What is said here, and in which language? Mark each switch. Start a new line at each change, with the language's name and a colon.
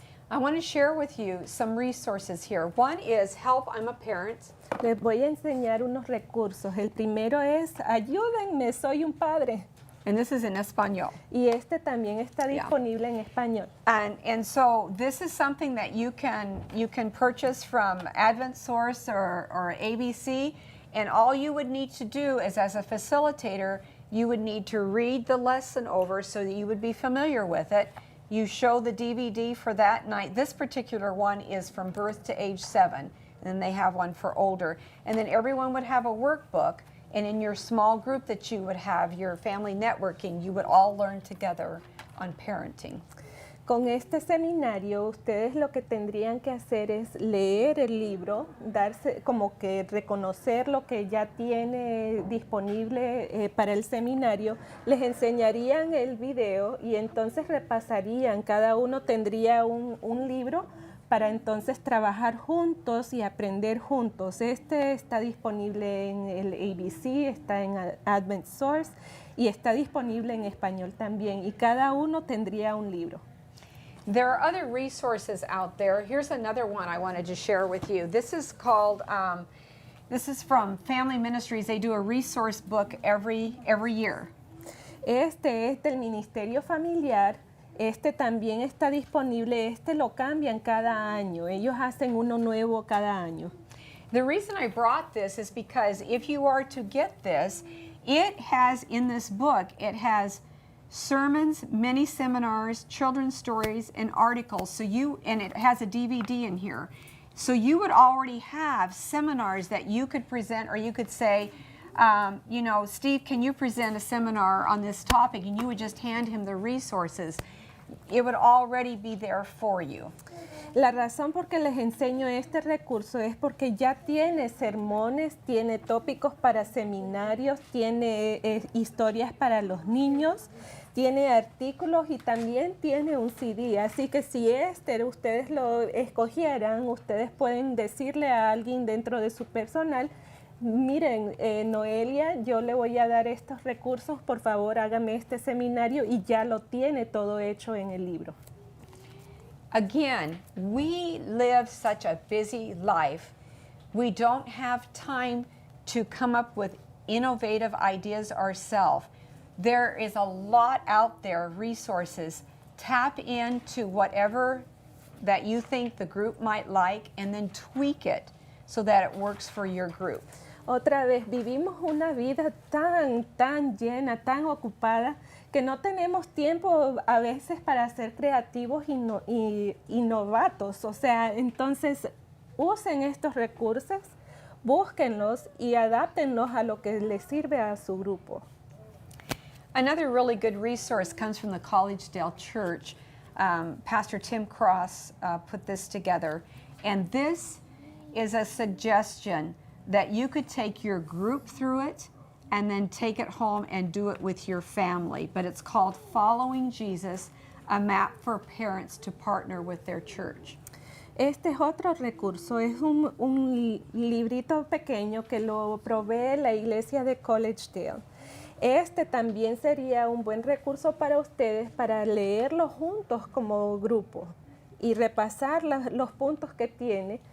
English: I want to share with you some resources here. One is Help, I'm a Parent.
Spanish: Les voy a enseñar unos recursos. El primero es Ayúdenme, soy un padre.
English: And this is in Espanol.
Spanish: Y este también está disponible en español.
English: And so this is something that you can purchase from Adventureros or ABC, and all you would need to do is, as a facilitator, you would need to read the lesson over so that you would be familiar with it. You show the DVD for that night. This particular one is from birth to age 7, and they have one for older. And then everyone would have a workbook. And in your small group that you would have, your family networking, you would all learn together on parenting.
Spanish: Con este seminario, ustedes lo que tendrían que hacer es leer el libro, darse como que reconocer lo que ya tiene disponible para el seminario, les enseñarían el video y entonces repasarían, cada uno tendría un libro para entonces trabajar juntos y aprender juntos. Este está disponible en el ABC, está en Adventureros y está disponible en español también. Y cada uno tendría un libro.
English: There are other resources out there. Here's another one I wanted to share with you. This is called, this is from Family Ministries. They do a resource book every year.
Spanish: Este es del Ministerio Familiar. Este también está disponible, este lo cambian cada año, ellos hacen uno nuevo cada año.
English: The reason I brought this is because if you are to get this, it has in this book, it has sermons, mini seminars, children's stories, and articles. And it has a DVD in here. So you would already have seminars that you could present, or you could say, you know, Steve, can you present a seminar on this topic? And you would just hand him the resources. It would already be there for you.
Spanish: La razón por que les enseño este recurso es porque ya tiene sermones, tiene tópicos para seminarios, tiene historias para los niños, tiene artículos y también tiene un CD. Así que si ustedes lo escogieran, ustedes pueden decirle a alguien dentro de su personal, miren, Noelia, yo le voy a dar estos recursos, por favor hágame este seminario, y ya lo tiene todo hecho en el libro.
English: Again, we live such a busy life. We don't have time to come up with innovative ideas ourselves. There is a lot out there, resources. Tap into whatever that you think the group might like and then tweak it so that it works for your group.
Spanish: Otra vez, vivimos una vida tan llena, tan ocupada, que no tenemos tiempo a veces para ser creativos y novatos. O sea, entonces usen estos recursos, búsquenlos y adáptenlos a lo que les sirve a su grupo.
English: Another really good resource comes from the Collegedale Church. Pastor Tim Cross put this together, and this is a suggestion that you could take your group through it and then take it home and do it with your family. But it's called Following Jesus, a map for parents to partner with their church.
Spanish: Este es otro recurso, es un librito pequeño que lo provee la iglesia de Collegedale. Este también sería un buen recurso para ustedes para leerlo juntos como grupo y repasar los puntos que tiene.